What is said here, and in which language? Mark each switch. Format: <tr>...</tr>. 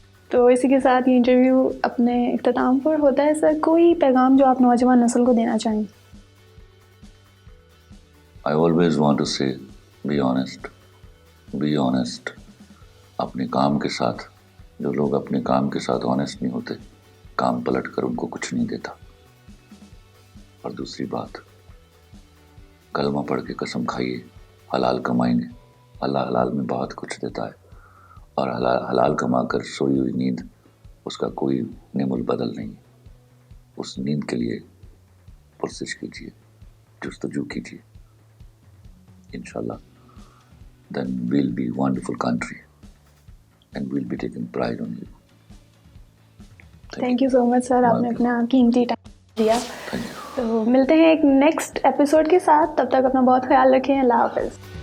<ur>تو اسی کے ساتھ یہ انٹرویو اپنے اختتام پر ہوتا ہے. سر کوئی پیغام جو آپ نوجوان نسل کو دینا چاہیں؟</ur> <en>I always want to say be honest. Be honest.</en> <ur>اپنے کام کے ساتھ, جو لوگ اپنے کام کے ساتھ آنیسٹ نہیں ہوتے, کام پلٹ کر ان کو کچھ نہیں دیتا. اور دوسری بات, کلمہ پڑھ کے قسم کھائیے, حلال کمائیں گے. اللہ حلال میں بہت کچھ دیتا ہے, اور حلال کما کر سوئی ہوئی نیند اس کا کوئی نعم البدل نہیں. اس نیند کے لیے پرسش کیجیے, جستجو کیجیے.</ur> <en>انشاءاللہ then we'll be wonderful country and we'll be taking pride on you.</en> <ur>Thank you so مچ سر, آپ نے اپنا قیمتی ٹائم دیا. تو ملتے ہیں ایک نیکسٹ ایپیسوڈ کے ساتھ, تب تک اپنا بہت خیال رکھیں. اللہ حافظ.</ur>